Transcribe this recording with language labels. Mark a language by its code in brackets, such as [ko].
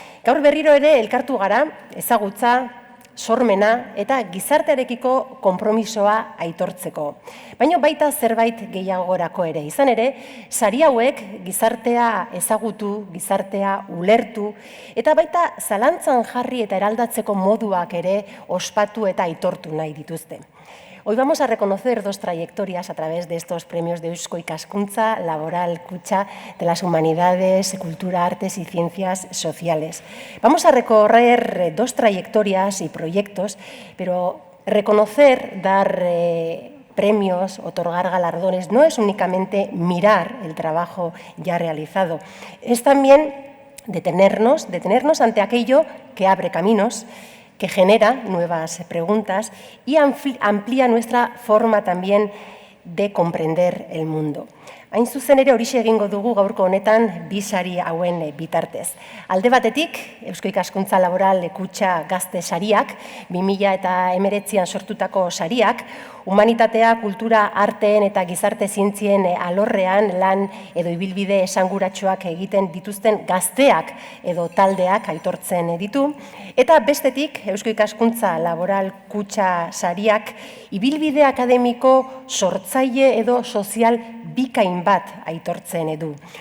[eu] Gaur berriro ere elkartu gara, ezagutza, sormena eta gizartearekiko konpromisoa aitortzeko. Baina baita zerbait gehiagorako ere. Izan ere, sari hauek gizartea ezagutu, gizartea ulertu, eta baita zalantzan jarri eta eraldatzeko moduak ere ospatu eta aitortu nahi dituzte. [es] Hoy vamos a reconocer dos trayectorias a través de estos premios de Eusko Ikaskuntza Laboral Kutxa de las Humanidades, Cultura, Artes y Ciencias Sociales. Vamos a recorrer dos trayectorias y proyectos, pero reconocer, dar premios, otorgar galardones, no es únicamente mirar el trabajo ya realizado, es también detenernos ante aquello que abre caminos, que genera nuevas preguntas y amplía nuestra forma también de comprender el mundo. [eu] Hain zuzen ere horixe egingo dugu gaurko honetan bi sari hauen bitartez. Alde batetik, Eusko Ikaskuntza Laboral Kutxa Gazte sariak, 2019an sortutako sariak, humanitatea, kultura, arteen eta gizarte zientzien alorrean lan edo ibilbide esanguratsuak egiten dituzten gazteak edo taldeak aitortzen ditu, eta bestetik, Eusko Ikaskuntza Laboral Kutxa sariak, ibilbide akademiko sortzaile edo sozial bikain bat aitortzen edu.